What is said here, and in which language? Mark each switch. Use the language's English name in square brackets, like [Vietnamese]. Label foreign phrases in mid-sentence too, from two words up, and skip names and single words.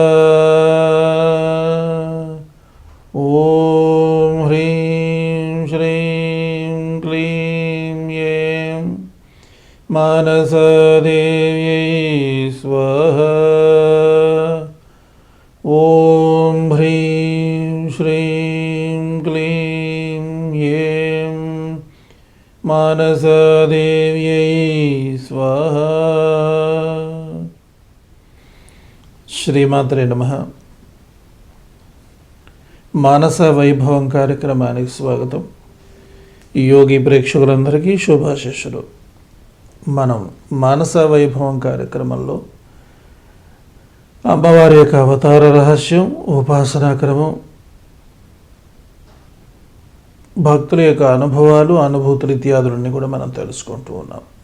[Sanskrit] ॐ ह्रीं श्रीं क्लीं ऐं मानसादेव्यै स्वाहा। ॐ ह्रीं श्रीं क्लीं ऐं मानसादेव्यै स्वाहा। శ్రీమాత్రే నమః. [Telugu] మానస వైభవం కార్యక్రమానికి స్వాగతం. యోగి ప్రేక్షకులందరికీ శుభాశిష్యులు. మనం మానస వైభవం కార్యక్రమంలో అమ్మవారి యొక్క అవతార రహస్యం, ఉపాసనా క్రమం, భక్తుల యొక్క అనుభవాలు, అనుభూతులు ఇత్యాదులన్నీ కూడా మనం తెలుసుకుంటూ ఉన్నాం.